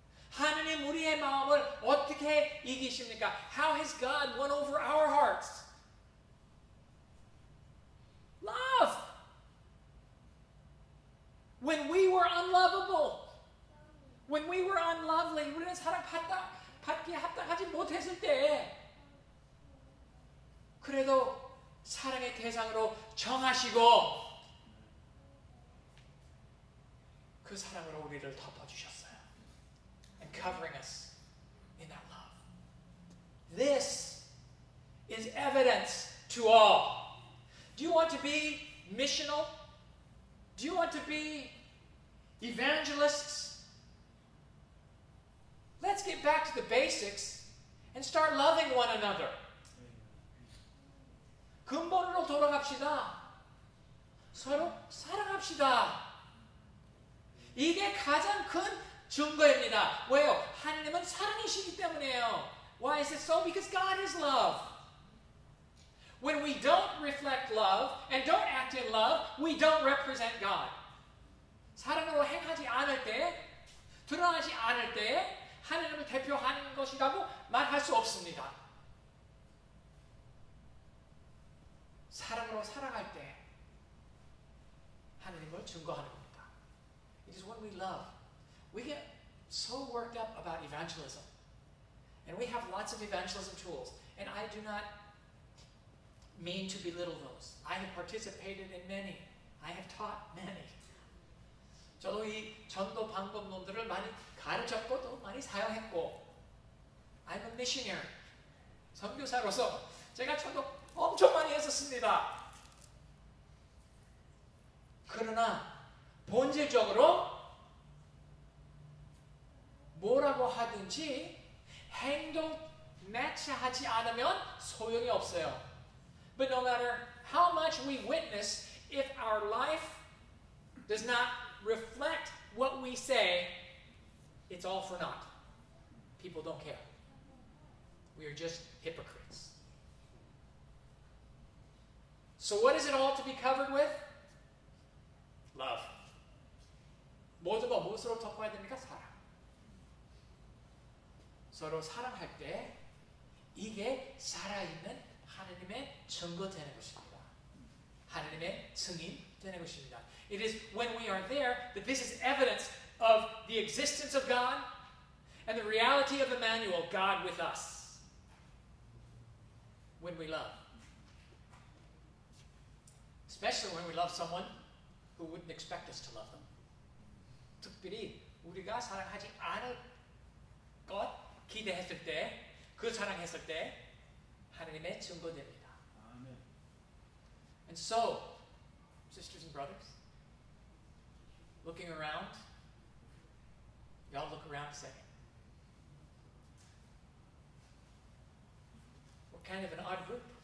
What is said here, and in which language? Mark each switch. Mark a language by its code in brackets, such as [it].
[ko] 하나님 우리의 마음을 어떻게 이기십니까? [en] How has God won over our hearts? Love. When we were unlovable, when we were unlovely, [ko] 우리는 사랑받기에 합당하지 못했을 때 그래도 사랑의 대상으로 정하시고 그 사랑으로 우리를 덮어주셨어요. [en] And covering us in that love. This is evidence to all. Do you want to be missional? Do you want to be evangelists? Let's get back to the basics and start loving one another. [ko] 근본으로 돌아갑시다. 서로 사랑합시다. 이게 가장 큰 증거입니다. 왜요? 하나님은 사랑이시기 때문이에요. [en] Why is it so? Because God is love. When we don't reflect love and don't act in love, we don't represent God. [ko] 사랑으로 행하지 않을 때, 드러나지 않을 때 하나님을 대표하는 것이라고 말할 수 없습니다. 사랑으로 살아갈 때 하나님을 증거하는 겁니다. [en] It is when we love. We get so worked up about evangelism. And we have lots of evangelism tools. And I do not mean to belittle those. I have participated in many. I have taught many. [ko] 저도 이 전도 방법론들을 많이 가르쳤고 또 많이 사용했고 [en] I'm a missionary. [ko] 선교사로서 제가 전도 엄청 많이 했었습니다. 그러나 본질적으로 뭐라고 하든지 행동 매치하지 않으면 소용이 없어요. [en] But no matter how much we witness, if our life does not reflect what we say, it's all for naught. People don't care. We are just hypocrites. So what is it all to be covered with? Love. [ko] 무엇으로 덮어야 됩니까? 사랑. 서로 사랑할 때 이게 살아있는 하나님의 증거 되는 것입니다. 하나님의 증인 되는 것입니다. [en] It is when we are there that this is evidence of the existence of God And the reality of Emmanuel, God with us, when we love. Especially when we love someone who wouldn't expect us to love them. [ko] 특별히 우리가 사랑하지 않을 것 기대했을 때, 그 사랑했을 때 하나님의 증거됩니다. [en] Amen. And so, sisters and brothers, looking around, y'all look around a second. We're kind of an odd group.